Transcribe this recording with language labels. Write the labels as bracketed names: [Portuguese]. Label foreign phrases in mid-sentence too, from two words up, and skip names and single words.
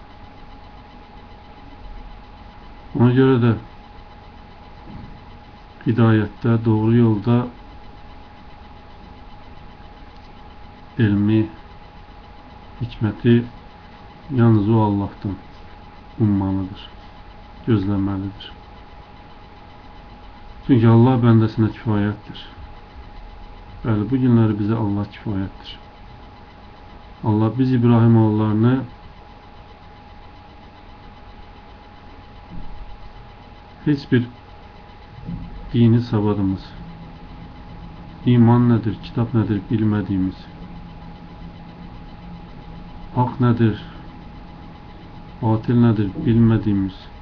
[Azerbaijani] Ona görə də hidayətdə, doğru yolda elmi, hikməti yalnız o Allah'tan ummalıdır, gözləməlidir. Çünkü Allah bəndəsinə kifayətdir. Bəli, bu günləri bizə Allah kifayətdir. [Turkish] Allah biz İbrahim oğullarını hiçbir dini savadımız, iman nedir, kitap nedir bilmediğimiz, hak nedir, batıl nedir bilmediğimiz,